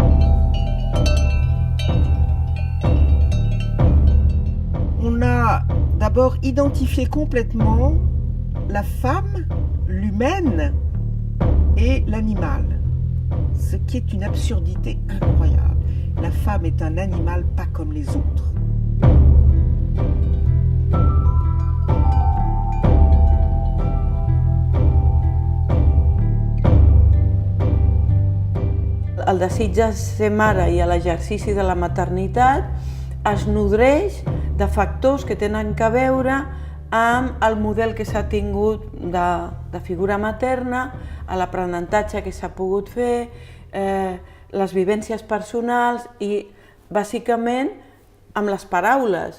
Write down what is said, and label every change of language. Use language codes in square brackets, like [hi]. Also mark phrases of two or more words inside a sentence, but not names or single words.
[fr] On a d'abord identifié complètement la femme, l'humaine et l'animal, ce qui est une absurdité incroyable. La femme est un animal pas comme les autres. [ca] El desig de ser mare i l'exercici de la maternitat es nodreix de factors que tenen a veure amb el model que s'ha tingut de figura materna, l'aprenentatge que s'ha pogut fer, les vivències personals i, bàsicament, amb les paraules.